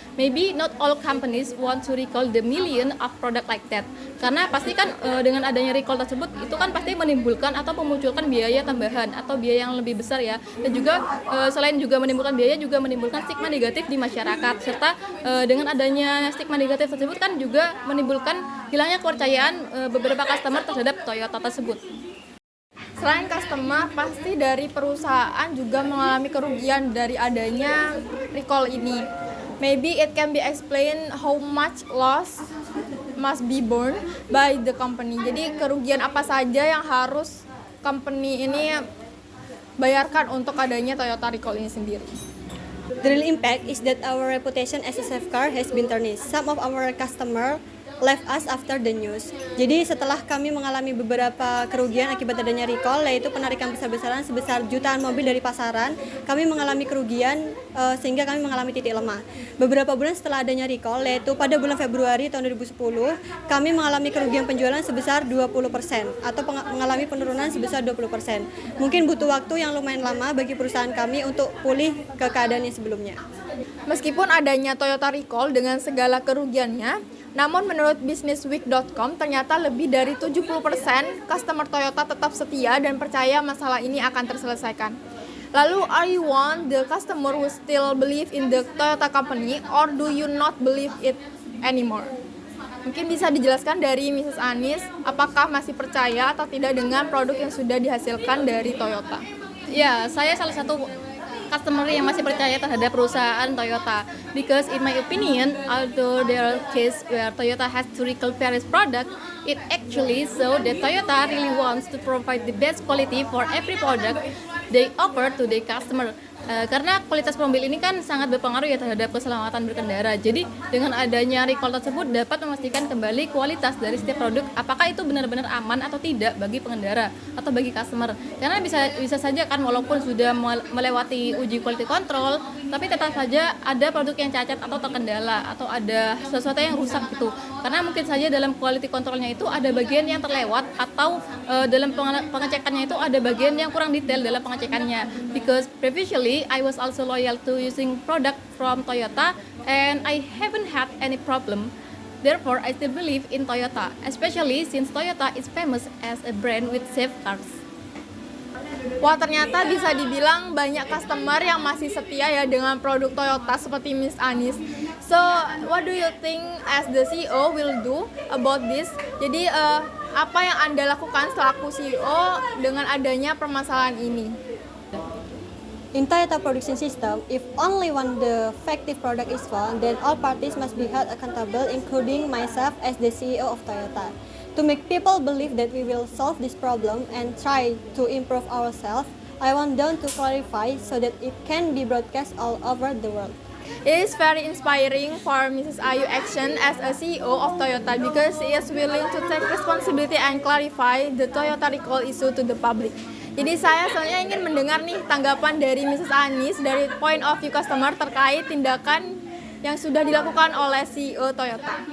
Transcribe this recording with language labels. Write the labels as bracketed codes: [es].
[en] Maybe not all companies want to recall the million of product like that, [id] karena pasti kan dengan adanya recall tersebut itu kan pasti menimbulkan atau memunculkan biaya tambahan atau biaya yang lebih besar ya, dan juga selain juga menimbulkan biaya, juga menimbulkan stigma negatif di masyarakat, serta dengan adanya stigma negatif tersebut kan juga menimbulkan hilangnya kepercayaan beberapa customer terhadap Toyota tersebut. Selain customer, pasti dari perusahaan juga mengalami kerugian dari adanya recall ini. [en] Maybe it can be explained how much loss must be borne by the company. [id] Jadi kerugian apa saja yang harus company ini bayarkan untuk adanya Toyota Recall ini sendiri. [en] The real impact is that our reputation as a safe car has been tarnished. Some of our customer left us after the news. [id] Jadi setelah kami mengalami beberapa kerugian akibat adanya recall, yaitu penarikan besar-besaran sebesar jutaan mobil dari pasaran, kami mengalami kerugian sehingga kami mengalami titik lemah. Beberapa bulan setelah adanya recall, yaitu pada bulan Februari tahun 2010, kami mengalami kerugian penjualan sebesar 20% atau mengalami penurunan sebesar 20%. Mungkin butuh waktu yang lumayan lama bagi perusahaan kami untuk pulih ke keadaan yang sebelumnya. Meskipun adanya Toyota Recall dengan segala kerugiannya, namun menurut businessweek.com ternyata lebih dari 70% customer Toyota tetap setia dan percaya masalah ini akan terselesaikan. Lalu, [en] are you one the customer who still believe in the Toyota company or do you not believe it anymore? [id] Mungkin bisa dijelaskan dari Mrs. Anis, apakah masih percaya atau tidak dengan produk yang sudah dihasilkan dari Toyota? Ya, saya salah satu customer yang masih percaya terhadap perusahaan Toyota. [en] Because in my opinion, although there are cases where Toyota has to recall various products, it actually shows that Toyota really wants to provide the best quality for every product they offer to the customer. [id] Karena kualitas mobil ini kan sangat berpengaruh ya terhadap keselamatan berkendara. Jadi dengan adanya recall tersebut dapat memastikan kembali kualitas dari setiap produk, apakah itu benar-benar aman atau tidak bagi pengendara atau bagi customer. Karena bisa saja kan walaupun sudah melewati uji quality control, tapi tetap saja ada produk yang cacat atau terkendala atau ada sesuatu yang rusak gitu. Karena mungkin saja dalam quality controlnya itu ada bagian yang terlewat atau dalam pengecekannya itu ada bagian yang kurang detail dalam pengecekannya. [en] Because previously I was also loyal to using product from Toyota and I haven't had any problem. Therefore, I still believe in Toyota, especially since Toyota is famous as a brand with safe cars. [id] Wah, ternyata bisa dibilang banyak customer yang masih setia ya dengan produk Toyota seperti Miss Anis. [en] So, what do you think as the CEO will do about this? [id] Jadi, apa yang Anda lakukan selaku CEO dengan adanya permasalahan ini? [en] In Toyota production system, if only one defective product is found, then all parties must be held accountable, including myself as the CEO of Toyota. To make people believe that we will solve this problem and try to improve ourselves, I want them to clarify so that it can be broadcast all over the world. It is very inspiring for Mrs. Ayu Action as a CEO of Toyota because she is willing to take responsibility and clarify the Toyota recall issue to the public. [id] Jadi saya soalnya ingin mendengar nih tanggapan dari Mrs. Anis dari [en] point of view [id] customer terkait tindakan yang sudah dilakukan oleh CEO Toyota.